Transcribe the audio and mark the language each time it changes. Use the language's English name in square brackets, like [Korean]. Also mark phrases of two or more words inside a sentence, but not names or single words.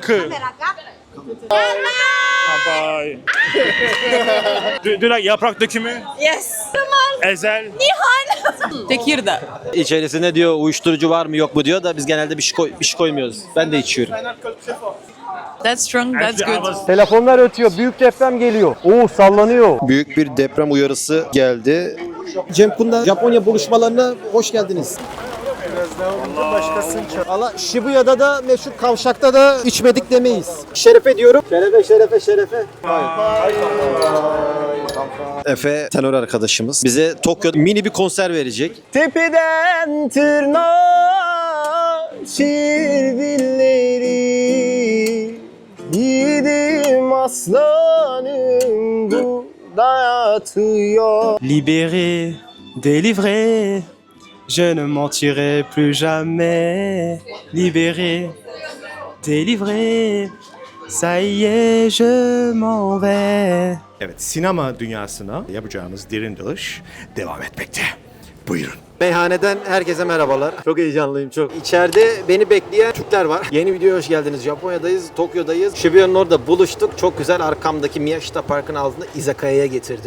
[Turkish] Kanka. Bye. [English] do you like yaprak dökümü? Yes. [Turkish] Ezel. Nihan. Tekirdağ. İçerisinde diyor uyuşturucu var mı yok mu diyor da biz genelde bir şey koymuyoruz. Ben de içiyorum. [English] That's strong, that's good. [Turkish] Telefonlar ötüyor. Büyük deprem geliyor. Oo, sallanıyor. Büyük bir deprem uyarısı geldi. Cem Kunda Japonya buluşmalarına hoş geldiniz. Allah Shibuya'da da meşhur kavşakta da içmedik demeyiz. Şerefe diyorum. Şerefe. Efe tenor arkadaşımız bize Tokyo'da mini bir konser verecek. Tepeden tırnağa çivilleri yiğidim aslanım bu dayatıyor. [French] Libéré, délivré, je ne mentirai plus jamais. Libéré, délivré, ça y est, je m'en vais. [Turkish] Evet, sinema dünyasına yapacağımız derin dalış devam etmekte. Buyurun. Meyhaneden herkese merhabalar. Çok heyecanlıyım çok. İçeride beni bekleyen Türkler var. Yeni videoya hoş geldiniz. Japonya'dayız, Tokyo'dayız. Shibuya'nın orada buluştuk. Çok güzel arkamdaki Miyashita Park'ın altında izakaya'ya getirdim.